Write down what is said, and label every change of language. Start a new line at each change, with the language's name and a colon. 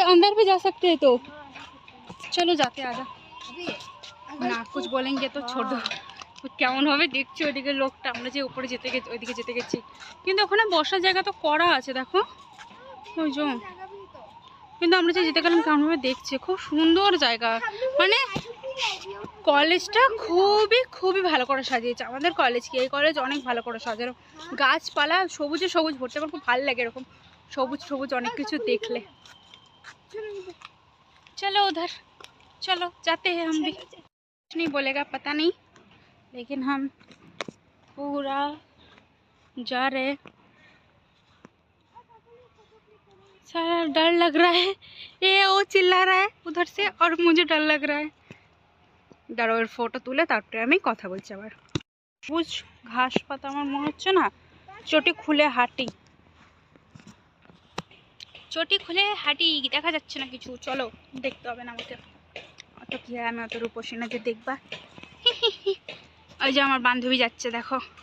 Hindi: अंदर भी जा सकते हैं, तो चलो जाते आजा।
Bangla: না
Hindi: कुछ बोलेंगे तो छोड़ दो।
Bangla: কেমন হবে দেখছি। ওইদিকে লোকটা, আমরা যে উপরে ওইদিকে যেতে গেছি, কিন্তু ওখানে বসার জায়গা তো করা আছে, দেখো ওই যে। কিন্তু আমরা যে যেতে গেলাম কেমনভাবে দেখছি, খুব সুন্দর জায়গা। মানে কলেজটা খুবই ভালো করে সাজিয়েছে আমাদের কলেজ। কি এই কলেজ অনেক ভালো করে সাজানো, গাছপালা সবুজে সবুজ ভর্তি। আমার খুব ভালো লাগে এরকম সবুজ অনেক কিছু দেখলে।
Hindi: चलो उधर, चलो जाते हैं हम भी। कुछ नहीं बोलेगा पता नहीं, लेकिन हम पूरा जा रहे। सारा डर लग रहा है, ये वो चिल्ला रहा है उधर से, और मुझे डर लग रहा है।
Bangla: দাঁড়ো, এর ফটো তুলে তারপরে আমি কথা বলছি আবার। সবুজ ঘাস পাতা, আমার মনে হচ্ছে না চটি খুলে হাঁটি, দেখা যাচ্ছে না কিছু। চলো, দেখতে হবে না আমাকে, অত কি হয়, আমি অত রূপসী না যে দেখবা। ওই যে আমার বান্ধবী যাচ্ছে, দেখো